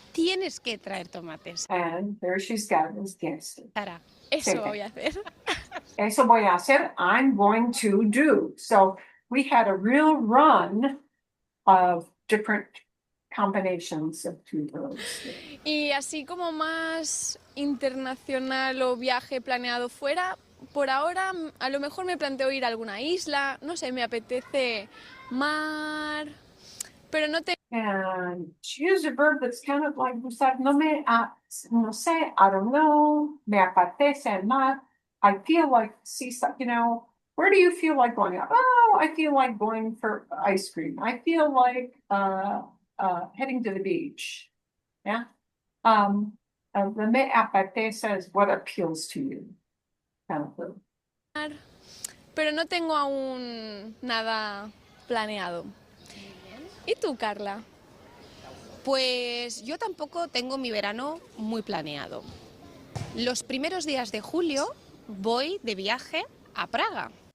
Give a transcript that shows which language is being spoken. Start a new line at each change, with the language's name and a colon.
Spanish: Tienes que traer tomates.
English: And there she's got it as
Spanish: tienes que. Sara. Eso voy a hacer. Eso voy a hacer.
English: I'm going to do. So we had a real run of different combinations of two verbs.
Spanish: Y así como más internacional o viaje planeado fuera, por ahora a lo mejor me planteo ir a alguna isla, no sé, me apetece mar, pero no te...
English: And choose a verb that's kind of like,
Spanish: no sé,
English: I don't know,
Spanish: me apetece el mar.
English: I feel like where do you feel like going? Oh, I feel like going for ice cream. I feel like heading to the beach. Yeah. The
Spanish: me apetece
English: is what appeals to you. Kind of thing.
Spanish: Pero no tengo aún nada planeado. ¿Y tú, Carla? Pues yo tampoco tengo mi verano muy planeado. Los primeros días de julio voy de viaje a Praga.